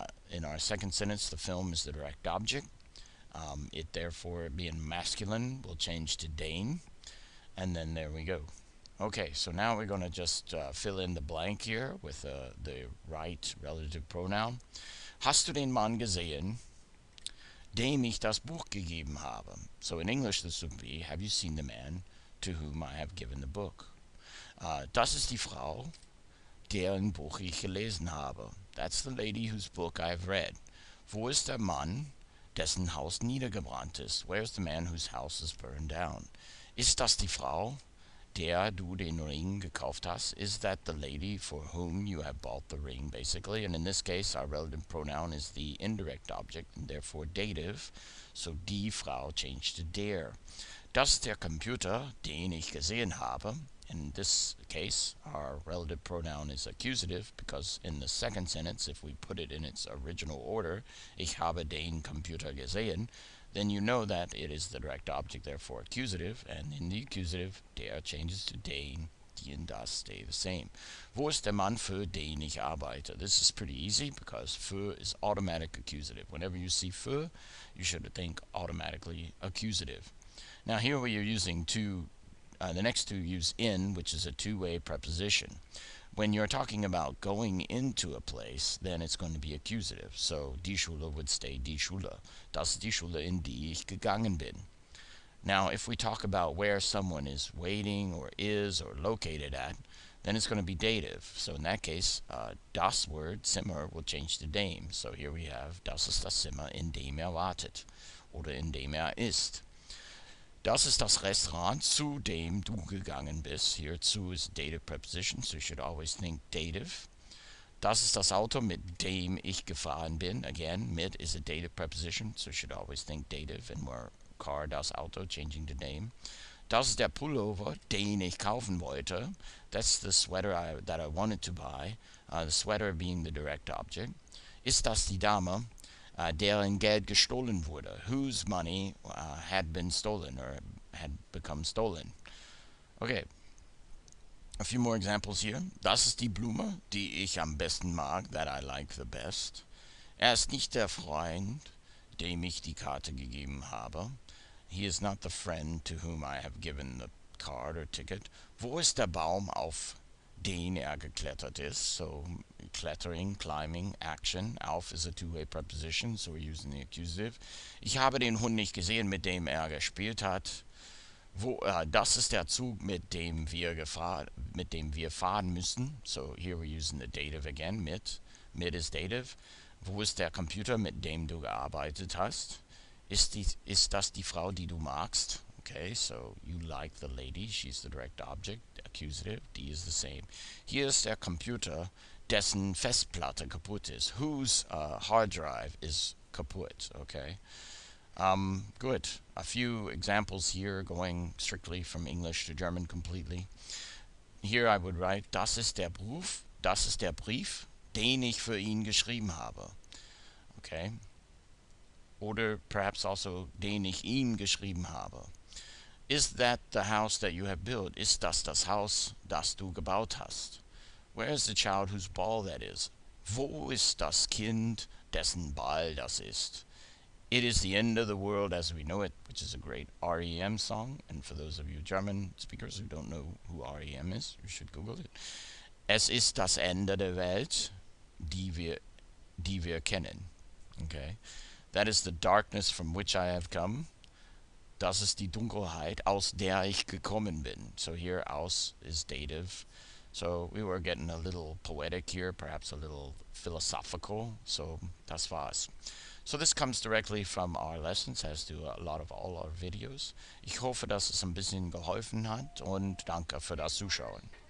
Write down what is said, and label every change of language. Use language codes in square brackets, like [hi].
[en] In our second sentence, the film is the direct object. It therefore, being masculine, will change to den. And then there we go. Okay, so now we're going to just fill in the blank here with the right relative pronoun. [de] Hast du den Mann gesehen, dem ich das Buch gegeben habe? [en] So in English this would be, have you seen the man to whom I have given the book? [de] Das ist die Frau, deren Buch ich gelesen habe. [en] That's the lady whose book I have read. [de] Wo ist der Mann, dessen Haus niedergebrannt ist? [en] Where's the man whose house is burned down? [de] Ist das die Frau, der du den Ring gekauft hast? [en] Is that the lady for whom you have bought the ring, basically? And in this case, our relative pronoun is the indirect object and therefore dative. So die Frau changed to der. [de] Das ist der Computer, den ich gesehen habe. [en] In this case, our relative pronoun is accusative because in the second sentence, if we put it in its original order, ich habe den Computer gesehen, then you know that it is the direct object, therefore accusative, and in the accusative, der changes to den, die and das stay the same. [de] Wo ist der Mann, für den ich arbeite? [en] This is pretty easy because für is automatic accusative. Whenever you see für, you should think automatically accusative. Now here we are using the next two use in, which is a two-way preposition. When you're talking about going into a place, then it's going to be accusative. So die Schule would stay die Schule. [de] Das ist die Schule, in die ich gegangen bin. [en] Now if we talk about where someone is waiting or is or located at, then it's going to be dative. So in that case, das word, Zimmer, will change to dem. [de] So here we have, das ist das Zimmer, in dem wartet. Oder in dem ist. Das ist das Restaurant, zu dem du gegangen bist. [en] Here, zu is dative preposition, so you should always think dative. [de] Das ist das Auto, mit dem ich gefahren bin. [en] Again, mit is a dative preposition, so you should always think dative. And more car, [de] das Auto, [en] changing to name. [de] Das ist der Pullover, den ich kaufen wollte. [en] That's the sweater that I wanted to buy. The sweater being the direct object. [de] Ist das die Dame, deren Geld gestohlen wurde, [en] whose money had been stolen or had become stolen? Okay, a few more examples here. [de] Das ist die Blume, die ich am besten mag, [en] that I like the best. [de] Ist nicht der Freund, dem ich die Karte gegeben habe. [en] He is not the friend to whom I have given the card or ticket. [de] Wo ist der Baum, auf den geklettert ist? [en] So klettering, climbing, action. Auf is a two-way preposition, so we're using the accusative. [de] Ich habe den Hund nicht gesehen, mit dem gespielt hat. Das ist der Zug, mit dem wir fahren müssen. [en] So here we're using the dative again, mit. Mit is dative. [de] Wo ist der Computer, mit dem du gearbeitet hast? Ist das die Frau, die du magst? [en] Okay, so you like the lady, she's the direct object, accusative, die is the same. [de] Hier ist der Computer, dessen Festplatte kaputt ist. [en] Whose hard drive is kaputt, okay? Good. A few examples here going strictly from English to German completely. Here I would write, [de] das ist der Brief, den ich für ihn geschrieben habe. Okay? Oder [en] perhaps also, [de] den ich ihm geschrieben habe. [en] Is that the house that you have built? [de] Ist das Haus, das du gebaut hast? [en] Where is the child whose ball that is? [de] Wo ist das Kind, dessen Ball das ist? [en] It is the end of the world as we know it, which is a great REM song. And for those of you German speakers who don't know who REM is, you should Google it. [de] Es ist das Ende der Welt, die wir kennen. [en] Okay? That is the darkness from which I have come. [de] Das ist die Dunkelheit, aus der ich gekommen bin. [en] So here, aus is dative. So we were getting a little poetic here, perhaps a little philosophical. [de] So das war's. [en] So this comes directly from our lessons, as do a lot of all our videos. [de] Ich hoffe, dass es ein bisschen geholfen hat und danke für das Zuschauen.